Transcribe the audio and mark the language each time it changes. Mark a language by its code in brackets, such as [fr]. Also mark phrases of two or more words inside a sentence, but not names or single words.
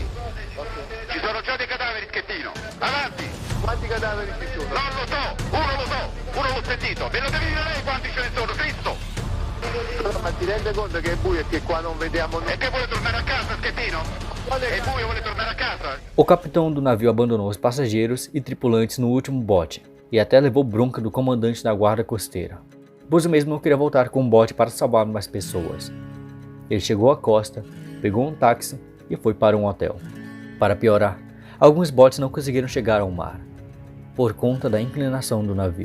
[it] Ci sono già dei cadaveri, Schettino. Avanti. Quanti cadaveri ci sono? Non lo so. Uno l'ho sentito. Me lo devi dire lei quanti ce ne sono, Cristo. Ma ti rende conto che è buio e che qua non vediamo nulla? E che vuole tornare a casa, Schettino? È buio, vuole tornare a casa? [pt] O capitão do navio abandonou os passageiros e tripulantes no último bote, e até levou bronca do comandante da guarda costeira, pois o mesmo não queria voltar com um bote para salvar mais pessoas. Ele chegou à costa, pegou um táxi e foi para um hotel. Para piorar, alguns botes não conseguiram chegar ao mar, por conta da inclinação do navio.